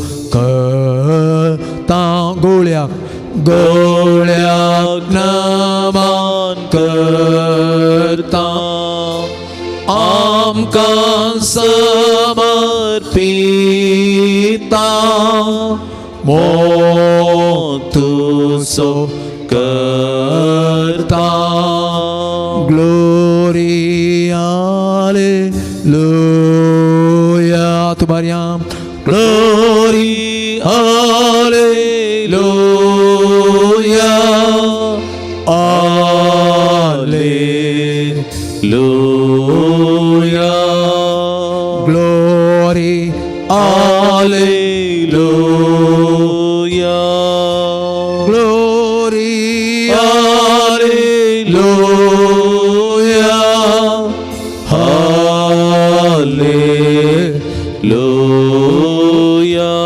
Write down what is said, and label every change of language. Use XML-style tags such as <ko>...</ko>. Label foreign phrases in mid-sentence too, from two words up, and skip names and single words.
<kok>करता गोळ्याक नमन करता आमकां समर्पिता मोग तुजो करता</kok> <en>glory hallelujah</en> <kok>तुम्हारी ग्लोरी</kok> <en>hallelujah hallelujah glory hallelujah glory hallelujah hallelujah</en>